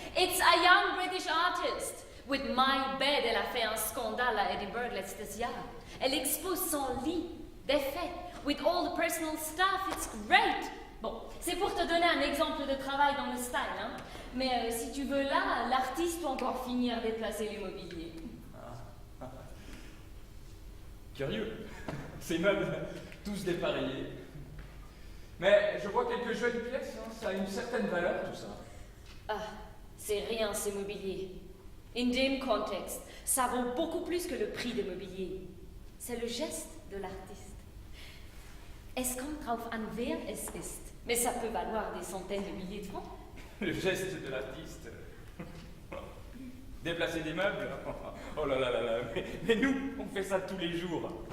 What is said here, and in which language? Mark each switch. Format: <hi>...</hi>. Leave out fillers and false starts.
<en>It's a young British artist.</en> <fr>With My Bed, elle a fait un scandale à Edinburgh</fr> <de>letztes Jahr.</de> <fr>Elle expose son lit, des faits,</fr> <en>with all the personal stuff. It's great.</en> <fr>Bon, c'est pour te donner un exemple de travail dans le style, hein. Mais si tu veux là, l'artiste doit encore finir de déplacer l'immobilier. Curieux. Ces meubles, tous dépareillés. Mais je vois quelques jolies pièces, hein. Ça a une certaine valeur, tout ça. Ah, c'est rien, ce mobilier.</fr> <de>In dem Kontext,</de> <fr>ça vaut beaucoup plus que le prix de mobilier. C'est le geste de l'artiste.</fr> <de>Es kommt drauf an, wer es ist.</de> <fr>Mais ça peut valoir des centaines de milliers de francs. Le geste de l'artiste. Déplacer des meubles. Oh là là là là. Mais nous, on fait ça tous les jours.</fr>